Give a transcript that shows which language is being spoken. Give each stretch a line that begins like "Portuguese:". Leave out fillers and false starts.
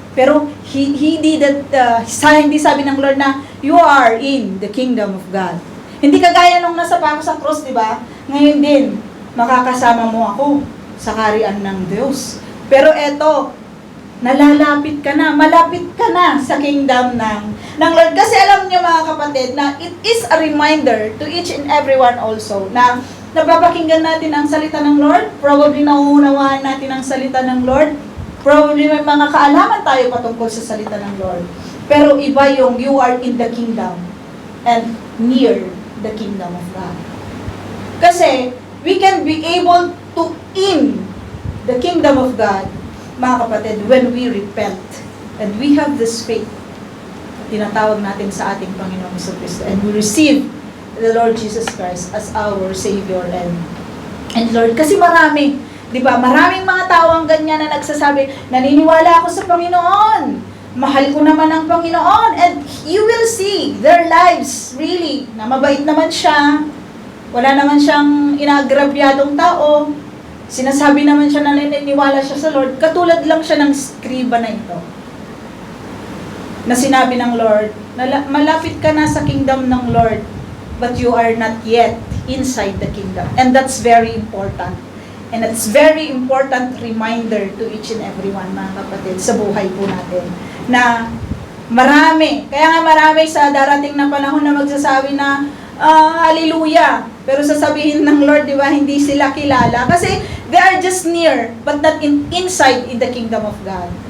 Filipino: Pero he didn't, hindi sabi ng Lord na, you are in the kingdom of God. Hindi kagaya nung nasa pa ako sa cross, di ba? Ngayon din, makakasama mo ako sa kaharian ng Diyos. Pero eto, nalalapit ka na, malapit ka na sa kingdom ng Lord. Kasi alam niyo mga kapatid, na it is a reminder to each and everyone also, na napapakinggan natin ang salita ng Lord, probably nauunawaan natin ang salita ng Lord, probably may mga kaalaman tayo patungkol sa salita ng Lord.
English: Pero iba yung you are in the kingdom and near the kingdom of God. Kasi we can be able to in the kingdom of God, mga kapatid, when we repent and we have this faith, tinatawag natin sa ating Panginoong Jesucristo, and we receive the Lord Jesus Christ as our Savior and Lord.
Filipino: Kasi marami, di ba? Maraming mga tao ang ganyan na nagsasabi, naniniwala ako sa Panginoon, mahal ko naman ang Panginoon, and you will see their lives really, na mabait naman siya, wala naman siyang inagrabyadong tao, sinasabi naman siya na naniniwala siya sa Lord, katulad lang siya ng skriba na ito, na sinabi ng Lord, malapit ka na sa kingdom ng Lord, but you are not yet inside the kingdom.
English: And that's very important.
Filipino: And it's very important reminder to each and everyone, mga kapatid, sa buhay po natin, na marami, kaya nga marami sa darating na panahon na magsasabi na, hallelujah, pero sasabihin ng Lord, di ba, hindi sila kilala, kasi they are just near, but not inside in the kingdom of God.